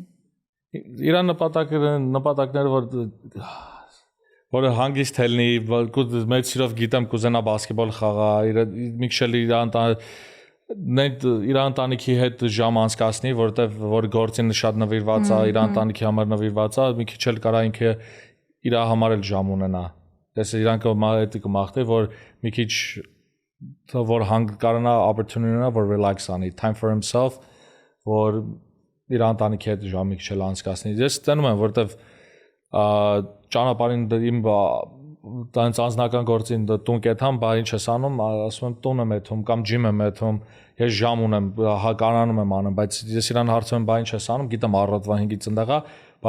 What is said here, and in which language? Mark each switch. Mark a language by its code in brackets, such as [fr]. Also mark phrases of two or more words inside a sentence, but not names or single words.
[hy] Իր նպատակները որ հանգիստ լինի, մեծ սիրով գիտեմ կուզենա բասկետբոլ խաղա, մի քիչ իր ընտանիքի հետ ժամ անցկացնի, որտեվ որ գործին շատ նվիրված է, իր ընտանիքի համար նվիրված է, մի քիչ էլ կարա ինքը իր համար էլ ժամ ունենա։ Ես իրանք այդ կմաղթի, որ մի քիչ որ կարողանա opportunity ունենա որ relax անի, [en] time for himself, [hy] որ իր ընտանիքի հետ ժամի քիչ անցկացնի։ Ես տենում եմ, որտեվ ճանապարհին իմ տենց անձնական գործին տուն կեթամ, բա ինչ ես անում, ասում եմ տուն եմ եթում կամ ջիմ եմ եթում, ես ժամ ունեմ, կարանում եմ անում, բայց ես իրան հարցում եմ, բա ինչ ես անում, գիտեմ առավոտվա 5-ից ծնդաղա, բա